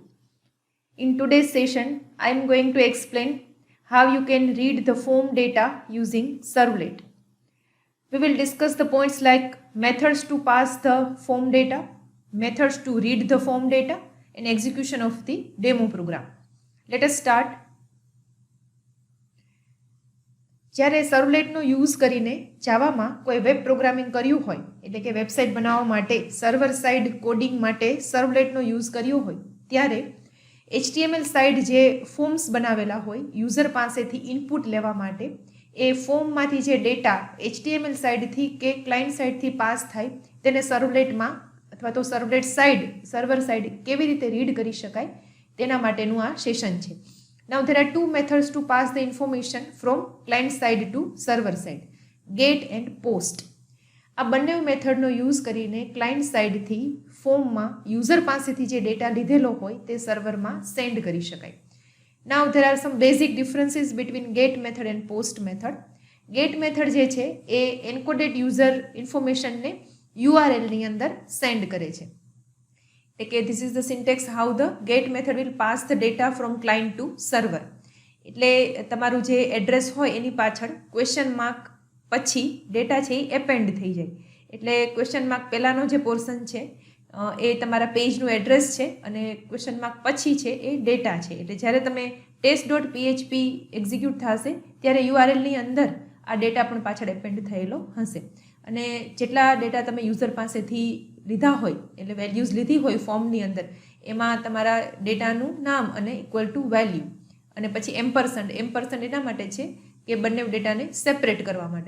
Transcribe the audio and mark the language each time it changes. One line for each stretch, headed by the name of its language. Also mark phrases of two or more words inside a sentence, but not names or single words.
English: In today's session, I am going to explain how you can read the form data using Servlet. We will discuss the points like methods to pass the form data, methods to read the form data, and execution of the demo program. Let us start.
Gujarati: જ્યારે સર્વલેટનો યુઝ કરીને જાવામાં કોઈ
English: web programming
Gujarati: કર્યું હોય એટલે કે વેબસાઇટ બનાવવા માટે
English: server side coding
Gujarati: માટે સર્વલેટનો યુઝ કર્યો હોય ત્યારે
English: HTML side
Gujarati: જે ફોર્મ્સ બનાવેલા હોય યુઝર પાસેથી ઇનપુટ લેવા માટે એ ફોર્મમાંથી જે ડેટા
English: HTML side
Gujarati: કે
English: client side
Gujarati: પાસ થાય તેને સર્વલેટમાં અથવા તો
English: servlet side server side
Gujarati: કેવી રીતે રીડ કરી શકાય તેના માટેનું આ સેશન છે.
English: Now there are two methods to pass the information from client side to server side, get and post.
Gujarati: આ બંને મેથડનો યુઝ કરીને
English: client side
Gujarati: ફોર્મમાં યુઝર પાસેથી જે ડેટા લીધેલો હોય તે સર્વરમાં સેન્ડ કરી શકાય.
English: Now there are some basic differences between get method and post method. Get method
Gujarati: જે છે એ
English: encoded user information
Gujarati: URLની અંદર સેન્ડ કરે છે.
English: Okay, this is the syntax how the get method will pass the data from client to server.
Gujarati: એટલે તમારું જે એડ્રેસ હોય એની પાછળ
English: question mark
Gujarati: પછી ડેટા છે એ એપેન્ડ થઈ જાય. એટલે
English: question mark
Gujarati: પહેલાંનો જે પોર્શન છે એ તમારા પેજનું એડ્રેસ છે અને
English: question mark
Gujarati: પછી છે એ ડેટા છે. એટલે જ્યારે તમે test.php એક્ઝિક્યુટ થશે ત્યારે URLની અંદર આ ડેટા પણ પાછળ એપેન્ડ થયેલો હશે અને જેટલા ડેટા તમે યુઝર પાસેથી લીધા હોય એટલે વેલ્યુઝ લીધી હોય ફોર્મની અંદર એમાં તમારા ડેટાનું નામ અને
English: equal to value
Gujarati: અને પછી એમ્પરસન્ટ એના માટે છે કે બંને ડેટાને સેપરેટ કરવા માટે.